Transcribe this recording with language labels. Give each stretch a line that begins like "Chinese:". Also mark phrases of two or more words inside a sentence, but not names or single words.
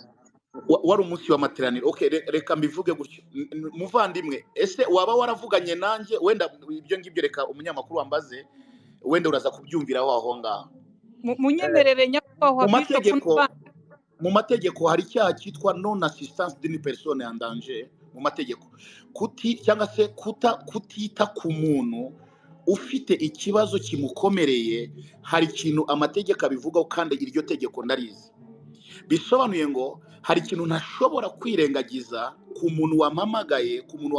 Kinyarwanda: wari umunsi w'amateraniro okay reka mbivuge gutyo muvandimwe ese waba waravuganye nanjye wenda ibyo ngibyo reka umunyamakuru wambaze wenda uraza kubyumvira aho ngaho munyemerere nyakubahwa Bishop mu mategeko hari icyaha cyitwa
French: non assistance d'une personne en danger
Kinyarwanda: mu mategeko cyangwa se kutita ku muntu ufite ikibazo kimukomereye hari ikintu amategeko abivugaho kandi iryo tegeko ndarizi bisobanuye ngo hari ikintu ntashobora kwirengagiza ku muntu wampamagaye ku muntu